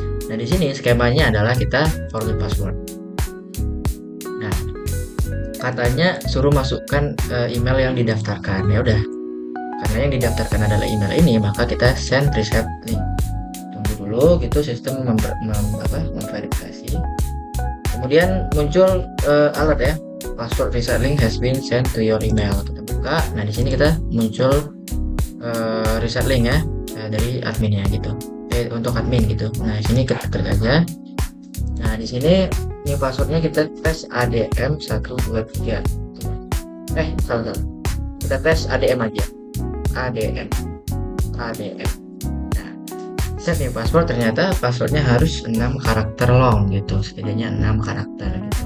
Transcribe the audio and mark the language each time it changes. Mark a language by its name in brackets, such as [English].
[Indonesian] Nah, di sini skemanya adalah kita forget password. Nah, katanya suruh masukkan email yang didaftarkan. Ya udah, karena yang didaftarkan adalah email ini, maka kita send reset link. Tunggu dulu gitu, sistem memverifikasi. Kemudian muncul alert ya, [English] password reset link has been sent to your email. [Indonesian] Kita buka. Nah, di sini kita muncul reset link ya dari adminnya gitu, untuk admin gitu. Nah, di sini kita klik aja. Nah, di sini ini passwordnya kita tes ADM 123. Salah. Kita tes ADM aja. ADM. Nah, set nih password, ternyata passwordnya harus 6 karakter long gitu, setidaknya 6 karakter gitu.